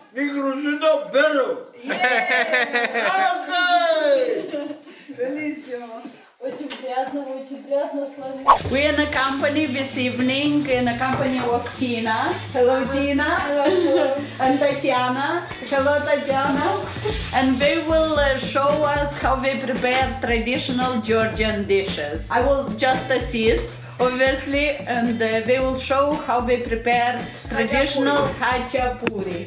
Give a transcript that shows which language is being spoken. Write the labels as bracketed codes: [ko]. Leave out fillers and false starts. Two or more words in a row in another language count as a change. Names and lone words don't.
[it] Il grusino vero! Bellissimo! [ru] Очень приятно [en] We're in a company this evening, in a company of Tina. Hello, Tina. Hello. And Tatiana. Hello, Tatiana. And they will show us how they prepare traditional Georgian dishes. I will just assist, obviously, and they will show how they prepare traditional khachapuri.